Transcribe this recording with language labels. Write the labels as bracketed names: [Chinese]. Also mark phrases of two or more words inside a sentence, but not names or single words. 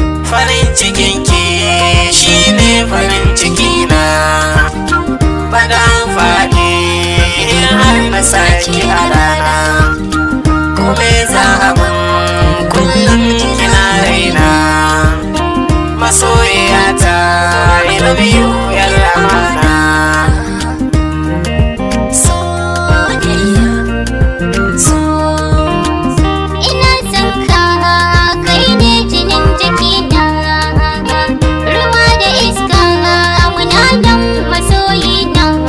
[Hausa] Farin cikin ki shi ne farin ciki na. Ba da faɗi in har na saki a rana. Kome za a mun kullum kina raina. Masoyiya ta, [English] I love you, [Hausa] yar amana. Soyayya, so. Ina son ka, kai ne jinin jiki na. Ruwa da iska, muna nan masoyi na.